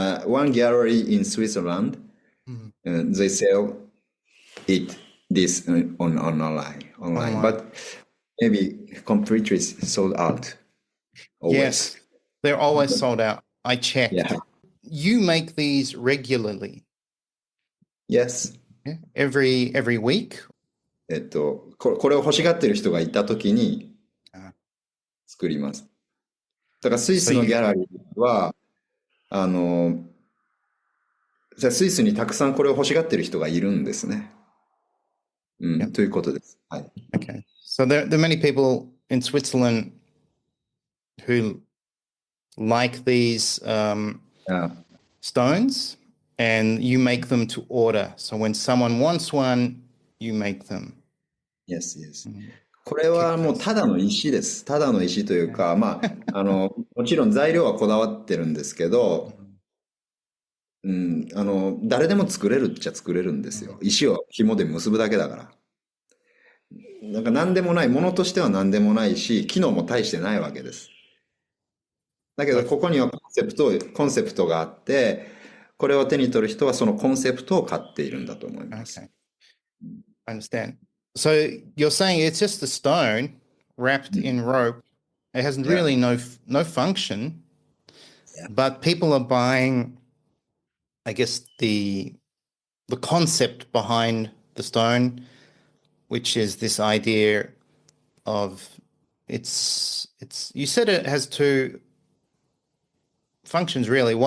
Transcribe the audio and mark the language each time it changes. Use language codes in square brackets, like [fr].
[en] One gallery in Switzerland. They sell this on online, but maybe completely sold out. Always. Yes, they're always sold out. I checked. Yeah. You make these regularly, Yes. yeah? Every week? [ja] これを欲しがってる人がいたときに作ります。だからスイスのギャラリーは、スイスにたくさんこれを欲しがってる人がいるんですね。ということです。はい。 [en] Okay. So there are many people in Switzerland who like these stones, and you make them to order. So when someone wants one, you make them. Yes, yes. [ja] これはもうただの石です。ただの石というか、もちろん材料はこだわってるんですけど、誰でも作れるっちゃ作れるんですよ。石を紐で結ぶだけだから。なんか何でもない、ものとしては何でもないし、機能も大してないわけです。だけど、ここにはコンセプトがあって、これを手に取る人はそのコンセプトを買っているんだと思います。 [en] Okay. I understand. So you're saying it's just a stone wrapped in rope. It has really no function, but people are buying, I guess, the concept behind the stone, which is this idea of it's you said it has two functions really.